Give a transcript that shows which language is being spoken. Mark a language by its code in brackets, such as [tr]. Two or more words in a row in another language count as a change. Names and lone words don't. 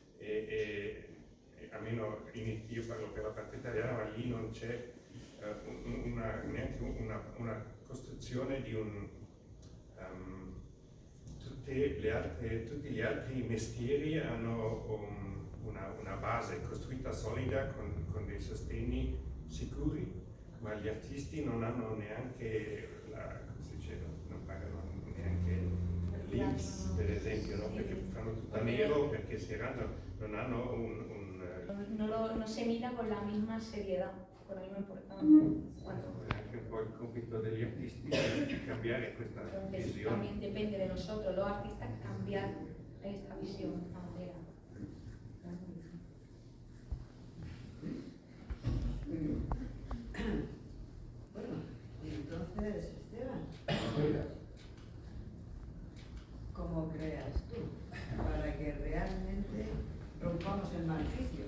[it] Almeno io parlo per la parte italiana, ma lì non c'è neanche una costruzione di un tutti gli altri mestieri hanno una base costruita solida con dei sostegni sicuri, ma gli artisti non hanno neanche come si dice, non pagano neanche l'INPS, per esempio, no? Perché fanno tutto a nero, perché si arrangiano, non hanno [es] no se mira con la misma seriedad, con la misma importancia. [it] Anche un po' il compito degli artisti di cambiare questa [es] Entonces [it] visione. [es] también depende de nosotros, los artistas, cambiar esta visión, esta manera. Bueno, y entonces, Esteban, ¿cómo creas tú para que realmente rompamos el maleficio?